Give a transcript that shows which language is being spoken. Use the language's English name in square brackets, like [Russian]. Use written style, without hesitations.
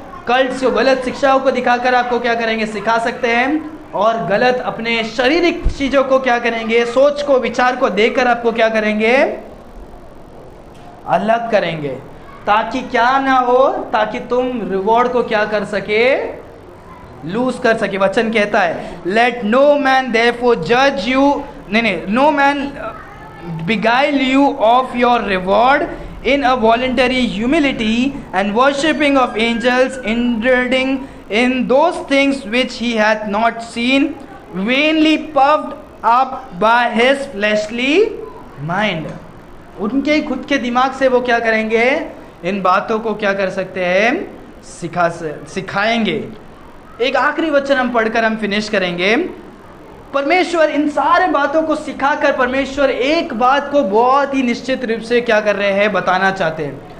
[Hindi] Cults को, गलत शिक्षाओं को दिखाकर आपको क्या करेंगे, सिखा सकते हैं। और गलत अपने शारीरिक चीज़ों को क्या करेंगे, सोच को, विचार को देकर आपको क्या करेंगे, अलग करेंगे, ताकि क्या ना हो, ताकि तुम रिवॉर्ड को क्या कर सके, लूज कर सके। वचन कहता है [English] Late no man therefore जज you, नहीं, no man beguile you of your reward in a voluntary humility and worshipping of angels, indulging in those things which he hath not seen, vainly puffed up by his fleshly mind। [Hindi] उनके खुद के दिमाग से वो क्या करेंगे, इन बातों को क्या कर सकते हैं, सिखाएंगे। एक आखिरी वचन हम पढ़कर हम फिनिश करेंगे। परमेश्वर इन सारे बातों को सिखाकर परमेश्वर एक बात को बहुत ही निश्चित रूप से क्या कर रहे हैं, बताना चाहते हैं।